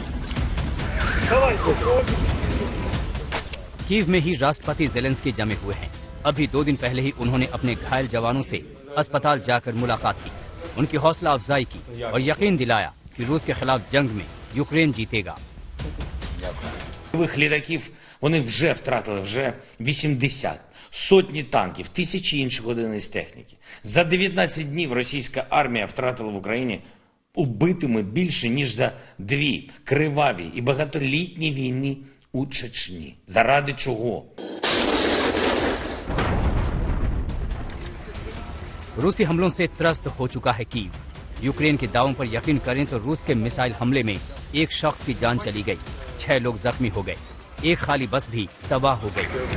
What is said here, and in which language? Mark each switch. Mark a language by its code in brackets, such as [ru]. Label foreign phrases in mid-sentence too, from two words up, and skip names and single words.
[hi] कीव में ही राष्ट्रपति ज़ेलेंस्की जमे हुए हैं। अभी 2 दिन पहले ही उन्होंने अपने घायल जवानों से अस्पताल जाकर मुलाकात की, उनकी हौसला अफजाई की और यकीन दिलाया कि रूस के खिलाफ जंग में यूक्रेन जीतेगा। [uk] Літаків вони вже втратили, вже 80, сотні танків, тисячі інших одиниць техніки. За 19 днів російська армія втратила в Україні убитими більше, ніж за 2 криваві і багатолітні війни у Чечні. Заради чого? [hi] रूसी हमलों से त्रस्त हो चुका है कीव। यूक्रेन के दावों पर यकीन करें तो रूस के मिसाइल हमले में एक शख्स की जान चली गई, 6 लोग जख्मी हो गए, एक खाली बस भी तबाह हो गई।